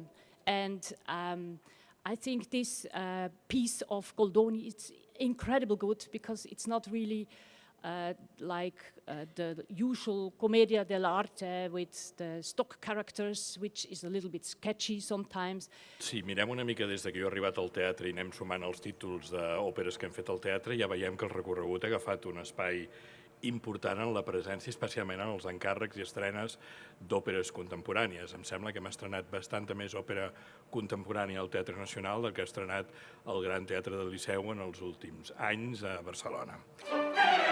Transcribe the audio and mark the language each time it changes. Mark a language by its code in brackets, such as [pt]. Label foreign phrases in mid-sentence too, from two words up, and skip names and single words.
[en] And I think this piece of Goldoni is incredibly good because it's not really like the usual [it] Commedia dell'arte [en] with the stock characters, which is a little bit sketchy sometimes. [ca] Si mirem una mica des que jo he arribat al teatre i anem sumant els títols d'òperes que hem fet al teatre, ja veiem que el recorregut ha agafat un espai important en la presència, especialment en els encàrrecs i estrenes d'òperes contemporànies. Em sembla que hem estrenat bastanta més òpera contemporània al Teatre Nacional del que ha estrenat el Gran Teatre del Liceu en els últims anys a Barcelona.